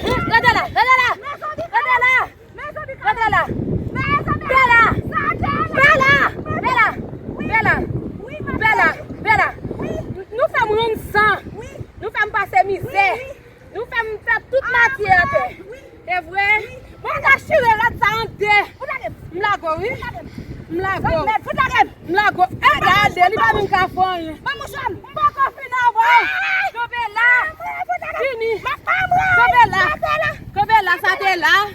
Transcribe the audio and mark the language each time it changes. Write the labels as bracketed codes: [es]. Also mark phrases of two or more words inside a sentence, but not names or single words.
[gcf] Gade la, gade la. Gade la. Rentre la. Bella. Bella. Bella. Bella. Bella. Bella. Nou fèm ronn san. Nou fèm pase mizè. Nou fèm fè tout matyè a tè. E vre? Mwen ka chire lòt sa an de. M la gwo, wi. M la gwo. M la go, e, gade, li pa vin ka fè anyen. Ban mouchwa m. M pa ka fin avè. Kobe la. Fini. Kobe la. Kobe la, sa te la.